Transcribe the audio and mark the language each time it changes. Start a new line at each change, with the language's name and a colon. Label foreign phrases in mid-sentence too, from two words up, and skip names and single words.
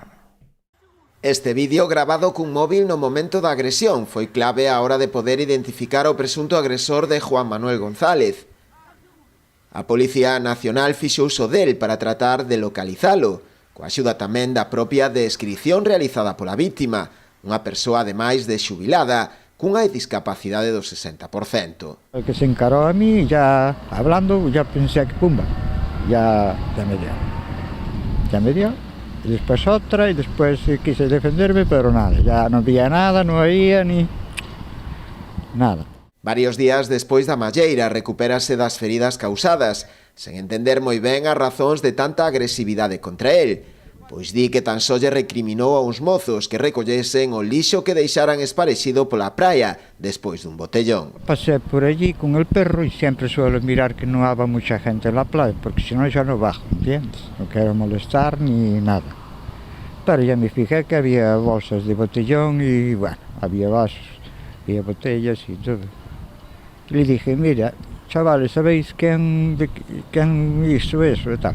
Galician: Este vídeo, grabado cun móvil no momento da agresión, foi clave á hora de poder identificar o presunto agresor de Juan Manuel González. A Policía Nacional fixo uso del para tratar de localizalo, coa axuda tamén da propia descripción realizada pola vítima, unha persoa ademais de xubilada, cunha discapacidade do 60%.
Spanish: El que se encaró a mí, ya hablando, ya pensé que pumba, ya me dio. Y después otra, y después quise defenderme, pero nada, ya no veía nada, no oía ni nada.
Galician: Varios días despois da malleira recupérase das feridas causadas, sen entender moi ben as razóns de tanta agresividade contra el, pois di que tan só lle recriminou a uns mozos que recollesen o lixo que deixaran esparexido pola praia despois dun botellón.
Spanish: Pasé por allí con el perro y siempre suelo mirar que no haba mucha gente en la playa, porque si no ya no bajo, ¿entiendes? No quiero molestar ni nada. Pero ya me fijé que había bolsas de botellón y bueno, había vasos, había botellas y todo. Le dije, mira, chavales, ¿sabéis quién hizo eso y tal?